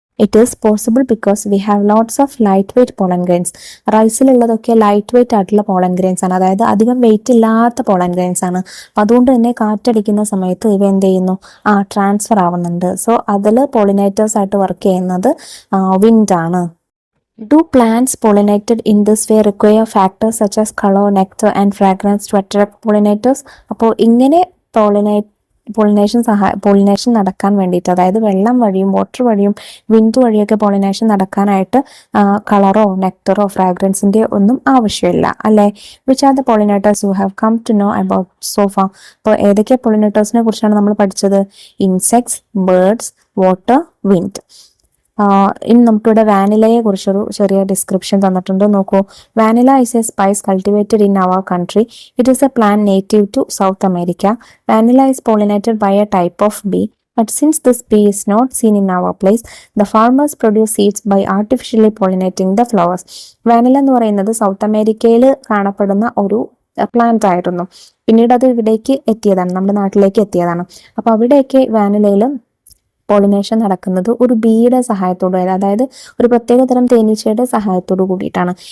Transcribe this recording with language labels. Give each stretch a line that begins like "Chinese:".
English: It is possible because we have lots of light weight pollen grains.
Malayalam: റൈസിലുള്ളതൊക്കെ light weight ആയിട്ടുള്ള pollen grains ആണ്, അതായത് അധികം wait ഇല്ലാത്ത pollen grains ആണ്. അതുകൊണ്ട് തന്നെ കാറ്റടിക്കുന്ന സമയത്ത് ഇവ എന്ത് ചെയ്യുന്നു? ട്രാൻസ്ഫർ ആവുന്നുണ്ട്. സോ അതിൽ പോളിനേറ്റേഴ്സ് ആയിട്ട് വർക്ക് ചെയ്യുന്നത് വിൻഡ് ആണ്.
English: Do plants pollinated in this way require factors such as color, nectar and fragrance to attract pollinators?
Malayalam: അപ്പോൾ ഇങ്ങനെ പോളിനേഷൻ നടക്കാൻ വേണ്ടിയിട്ട്, അതായത് വെള്ളം വഴിയും വാട്ടർ വഴിയും വിൻഡ് വഴിയൊക്കെ പോളിനേഷൻ നടക്കാനായിട്ട് കളറോ നെക്ടറോ ഫ്രാഗ്രൻസിന്റെ ഒന്നും ആവശ്യമില്ല അല്ലെ?
English: Which are the pollinators you have come to know about so far?
Malayalam: അപ്പോൾ ഏതൊക്കെ പോളിനേറ്റേഴ്സിനെ കുറിച്ചാണ് നമ്മൾ പഠിച്ചത്? Insects, birds, water, wind. ഇനി നമുക്കിവിടെ വാനിലയെ കുറിച്ചൊരു ചെറിയ ഡിസ്ക്രിപ്ഷൻ തന്നിട്ടുണ്ട്, നോക്കൂ.
English: Vanilla is a spice cultivated in our country. It is a plant native to South America. Vanilla is pollinated by a type of bee. But since this bee is not seen in our place, the farmers produce seeds by artificially pollinating the flowers.
Malayalam: Vanilla എന്ന് പറയുന്നത് south അമേരിക്കയിൽ കാണപ്പെടുന്ന ഒരു plant ആയിരുന്നു. പിന്നീട് അത് ഇവിടേക്ക് എത്തിയതാണ്, നമ്മുടെ നാട്ടിലേക്ക് എത്തിയതാണ്. അപ്പൊ അവിടെയൊക്കെ വാനിലയിൽ പോളിനേഷൻ നടക്കുന്നത് ഒരു ബീയുടെ സഹായത്തോടെ, അതായത് ഒരു പ്രത്യേക തരം തേനീച്ചയുടെ സഹായത്തോടു കൂടിയിട്ടാണ്.